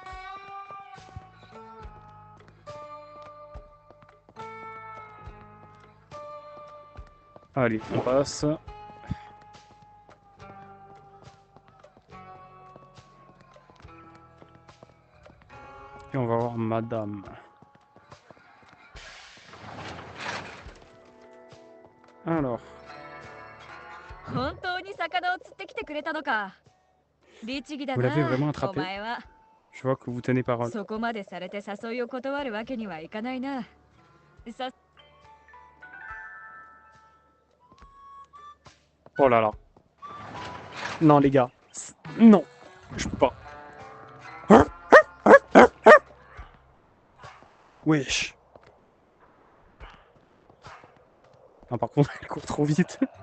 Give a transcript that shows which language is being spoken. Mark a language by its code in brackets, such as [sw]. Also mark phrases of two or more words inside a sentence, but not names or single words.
[fr] Allez, on passe. Et on va voir madame. Alors, [ja] 本当に魚を釣ってきてくれたのか。律儀だ [fr] vous l'avez [ja] な [fr] vraiment [ja] お [fr] attrapé? [ja] 前は。 [fr] Je vois que vous tenez parole. [ja] そこまでされて誘いを断るわけにはいかないな。さ [fr] Oh là là. Non les gars. Non. Je peux pas. Wesh. Ah, par contre, elle court trop vite.